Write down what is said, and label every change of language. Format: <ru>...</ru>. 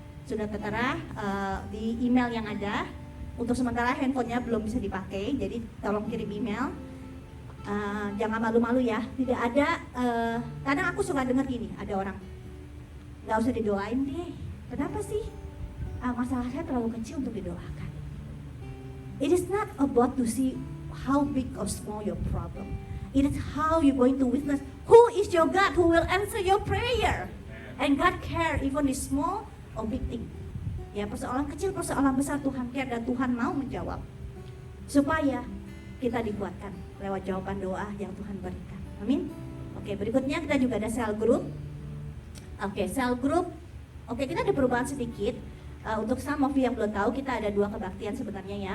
<id>Sudah tertera di email yang ada. Untuk sementara handphonenya belum bisa dipakai, jadi tolong kirim email. Jangan malu-malu ya. Tidak ada. Kadang aku suka dengar gini, ada orang nggak usah didoain deh. Kenapa sih? Masalah saya terlalu kecil untuk didoakan.</id> <en>It is not about to see how big or small your problem. It is how you're going to witness who is your God who will answer your prayer. And God care even the small or big thing.</en> <id>Ya, persoalan kecil, persoalan besar Tuhan care dan Tuhan mau menjawab. Supaya kita dikuatkan lewat jawaban doa yang Tuhan berikan. Amin. Oke, berikutnya kita juga ada cell group. Oke, cell group. Oke, kita ada perubahan sedikit. Untuk</id> <en>some of you</en> <id>yang belum tahu, kita ada 2 kebaktian sebenarnya ya.</id>